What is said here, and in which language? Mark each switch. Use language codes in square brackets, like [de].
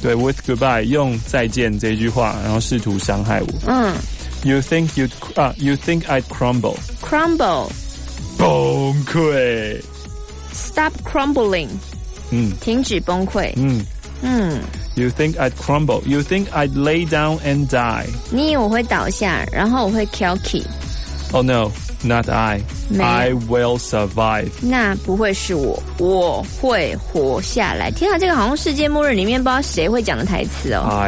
[zh] 对 ， [en] with goodbye， [zh] 用再见这句话，然后试图伤害我。 [en] You think you'd you think I'd crumble？ Crumble， [zh] 崩溃。 [en] Stop crumbling。 [zh] 停止崩溃。 [en] You think I'd crumble？ You think I'd lay down and die？ [zh] 你以为我会倒下，然后我会 kelky？ [en] Oh no， not I。 I will survive。 [zh] 那不会是我，我会活下来。听到这个好像世界末日里面不知道谁会讲的台词哦。